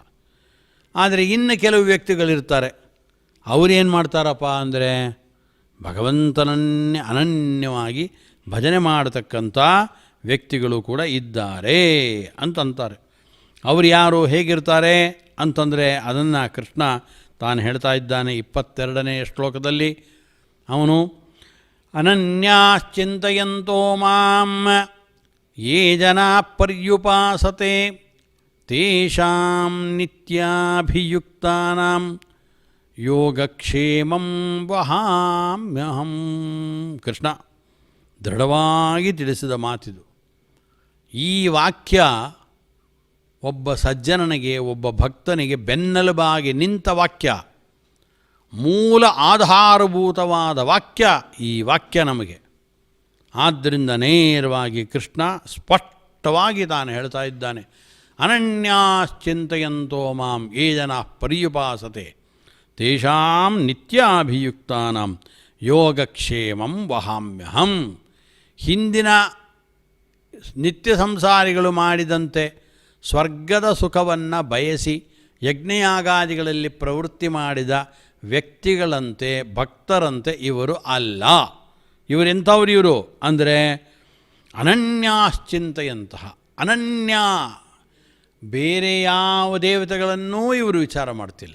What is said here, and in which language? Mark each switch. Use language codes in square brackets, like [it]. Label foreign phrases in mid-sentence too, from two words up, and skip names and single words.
[kn] ಆದರೆ ಇನ್ನು ಕೆಲವು ವ್ಯಕ್ತಿಗಳಿರ್ತಾರೆ, ಅವರೇನು ಮಾಡ್ತಾರಪ್ಪ ಅಂದರೆ ಭಗವಂತನನ್ನೇ ಅನನ್ಯವಾಗಿ ಭಜನೆ ಮಾಡತಕ್ಕಂಥ ವ್ಯಕ್ತಿಗಳು ಕೂಡ ಇದ್ದಾರೆ ಅಂತಂತಾರೆ. ಅವರು ಯಾರು, ಹೇಗಿರ್ತಾರೆ ಅಂತಂದರೆ ಅದನ್ನು ಕೃಷ್ಣ ತಾನು ಹೇಳ್ತಾ ಇದ್ದಾನೆ 22ನೇ ಶ್ಲೋಕದಲ್ಲಿ. [sa] ಅವನು ಅನನ್ಯಾಶ್ಚಿಂತಯಂತೋ ಮಾಂ ಯೇ ಜನಾ ಪರ್ಯುಪಾಸತೆ ತೇಷಾಂ ನಿತ್ಯಾಭಿಯುಕ್ತಾನಾಂ ಯೋಗಕ್ಷೇಮಂ ವಹಾಮ್ಯಹಂ. [kn] ಕೃಷ್ಣ ದೃಢವಾಗಿ ತಿಳಿಸಿದ ಮಾತಿದು. ಈ ವಾಕ್ಯ ಒಬ್ಬ ಸಜ್ಜನನಿಗೆ, ಒಬ್ಬ ಭಕ್ತನಿಗೆ ಬೆನ್ನೆಲುಬಾಗಿ ನಿಂತ ವಾಕ್ಯ, ಮೂಲ ಆಧಾರಭೂತವಾದ ವಾಕ್ಯ ಈ ವಾಕ್ಯ ನಮಗೆ. ಆದ್ದರಿಂದ ನೇರವಾಗಿ ಕೃಷ್ಣ ಸ್ಪಷ್ಟವಾಗಿ ತಾನು ಹೇಳ್ತಾ ಇದ್ದಾನೆ, [sa] ಅನನ್ಯಾಶ್ಚಿಂತಯಂತೋ ಮಾಂ ಯೇ ಜನಾ ಪರ್ಯುಪಾಸತೆ ತೇಷಾಂ ನಿತ್ಯಾಭಿಯುಕ್ತಾನಾಂ ಯೋಗಕ್ಷೇಮಂ ವಹಾಮ್ಯಹಂ. [kn] ಹಿಂದಿನ ನಿತ್ಯ ಸಂಸಾರಿಗಳು ಮಾಡಿದಂತೆ ಸ್ವರ್ಗದ ಸುಖವನ್ನು ಬಯಸಿ ಯಜ್ಞಯಾಗಾದಿಗಳಲ್ಲಿ ಪ್ರವೃತ್ತಿ ಮಾಡಿದ ವ್ಯಕ್ತಿಗಳಂತೆ, ಭಕ್ತರಂತೆ ಇವರು ಅಲ್ಲ. ಇವರೆಂಥವ್ರು ಇವರು ಅಂದರೆ ಅನನ್ಯಾಶ್ಚಿಂತೆಯಂತಹ, ಅನನ್ಯ, ಬೇರೆ ಯಾವ ದೇವತೆಗಳನ್ನೂ ಇವರು ವಿಚಾರ ಮಾಡ್ತಿಲ್ಲ.